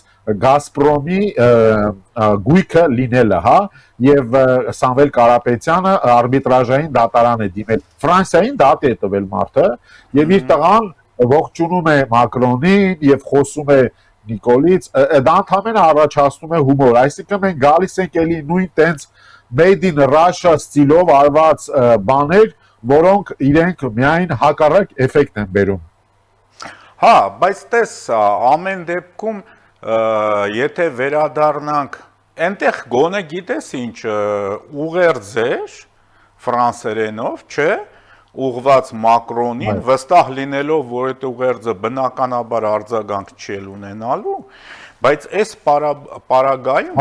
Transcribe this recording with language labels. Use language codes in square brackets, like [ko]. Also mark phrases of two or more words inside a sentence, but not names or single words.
[hy] Գազպրոմի գույքը լինելը, հա, եւ Սամվել Կարապետյանը արբիտրաժային դատարան է դիմել Ֆրանսիային դատի է տվել մարդը եւ իր տղան ողջունում է Մակրոնին եւ խոսում է Նիկոլից, դա ընդհանրապես առաջացնում է հումոր, այսինքն մենք գալիս ենք էլի նույն տենց [en] made in Russia [hy] ստիլով արված բաներ, որոնք իրենք միայն հակառակ էֆեկտ են բերում։ Հա, բայց տես ամեն դեպքում եթե վերադառնանք, այնտեղ գոնե գիտես ինչ ուղերձեր ֆրանսերենով, չէ, ուղված Մակրոնին, վստահ լինելով, որ այդ ուղերձը բնականաբար արձագանք չի ունենալու, բայց այս պարագայում